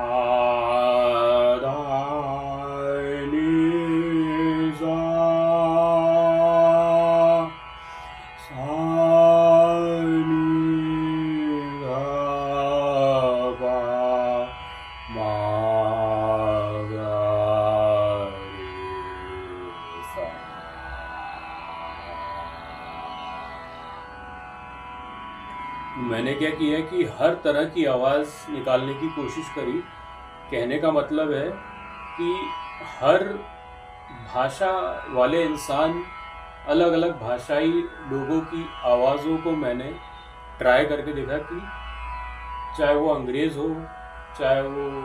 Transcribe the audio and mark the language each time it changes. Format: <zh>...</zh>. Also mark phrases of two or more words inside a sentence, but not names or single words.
<hi>धा नी सा सा नी धा पा मा गा रे सा। मैंने क्या किया कि हर तरह की आवाज़ निकालने की कोशिश करी। कहने का मतलब है कि हर भाषा वाले इंसान, अलग अलग भाषाई लोगों की आवाज़ों को मैंने ट्राई करके देखा कि चाहे वो अंग्रेज़ हो, चाहे वो</hi>